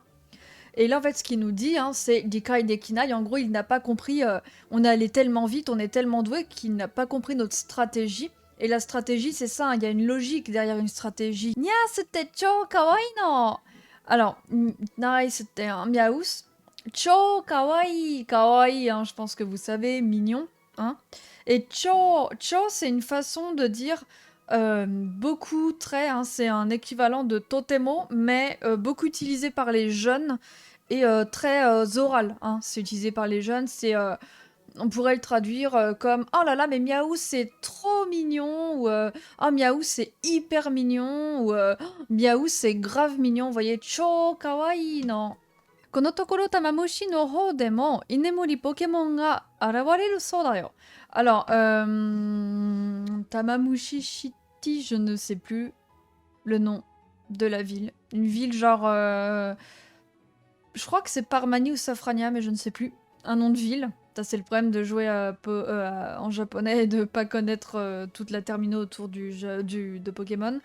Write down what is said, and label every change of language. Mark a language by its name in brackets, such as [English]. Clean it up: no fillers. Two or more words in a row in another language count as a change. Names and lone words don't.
[French] Et là, en fait, ce qu'il nous dit, hein, c'est [Japanese] ディカイデキナイ. [French] En gros, il n'a pas compris. On est allé tellement vite, on est tellement doué qu'il n'a pas compris notre stratégie. Et la stratégie, c'est ça. Il y a une logique derrière une stratégie. Nya, c'était [Japanese] 超かわいいの. [French] Alors, Nai, c'était un miaous. [Japanese] 超かわいい、かわいい. [French] Hein, je pense que vous savez, mignon. Hein. Et cho, c'est une façon de dire. Beaucoup très, hein, c'est un équivalent de totemo, mais beaucoup utilisé par les jeunes et très oral. Hein, c'est utilisé par les jeunes, on pourrait le traduire comme oh là là, mais miaou c'est trop mignon, ou oh miaou c'est hyper mignon, ou oh, miaou c'est grave mignon. Vous voyez, [Japanese] 超かわいいの. このところタマムシの方でも居眠りポケモンが現れるそうだよ。 [French] Alors, Tamamushi City, je ne sais plus le nom de la ville. Une ville genre... je crois que c'est Parmani ou Safrania, mais je ne sais plus. Un nom de ville. Ça, c'est le problème de jouer en japonais et de pas connaître toute la termino autour de Pokémon.